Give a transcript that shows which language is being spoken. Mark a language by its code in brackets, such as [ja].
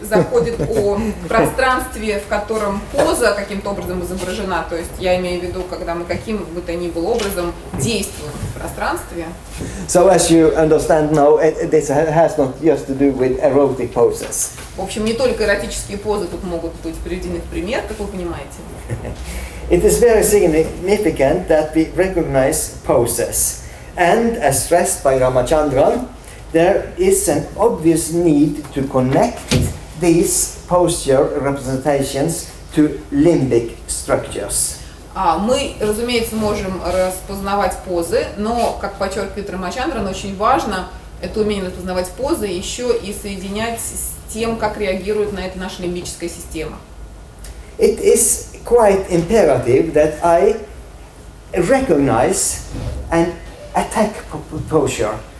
[ru] Когда речь заходит о пространстве, в котором поза каким-то образом изображена, то есть я имею в виду, когда мы каким бы то ни было образом действуем в пространстве. [en] So as you understand now, this has not just to do with erotic poses. [ru] В общем, не только эротические позы тут могут быть приведены в пример, как вы понимаете. [en] It is very significant that we recognize poses, and as stressed by Ramachandran, there is an obvious need to connect these posture representations to limbic structures. [ru] Мы, разумеется, можем распознавать позы, но, как подчеркивает Рамачандран, очень важно это умение распознавать позы еще и соединять с тем, как реагирует на это наша лимбическая система. [en] It is quite imperative that I recognize and attack posture.